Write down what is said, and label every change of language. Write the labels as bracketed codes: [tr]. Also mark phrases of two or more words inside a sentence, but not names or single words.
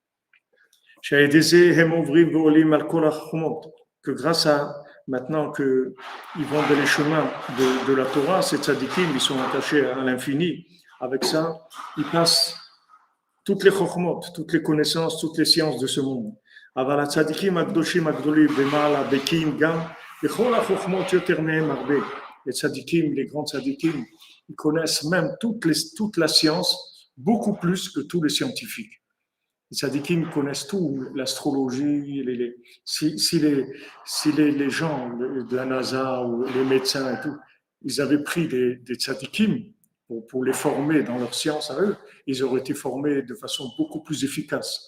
[fr] Que grâce à maintenant qu'ils vont dans les chemins de la Torah, ces tzadikim, ils sont attachés à l'infini. Avec ça, ils passent toutes les chokhmot, toutes les connaissances, toutes les sciences de ce monde. [he] אבל הצדיקים הקדושים הגדולים במעלה בקיאים גם בכל החוכמות יותר מהם הרבה. [fr] Les tzadikim, les grands tzadikim, ils connaissent même toute la science beaucoup plus que tous les scientifiques. Les tzadikim connaissent tout, l'astrologie, si les gens de la NASA ou les médecins et tout, ils avaient pris des tzadikim pour les former dans leur science à eux, ils auraient été formés de façon beaucoup plus efficace.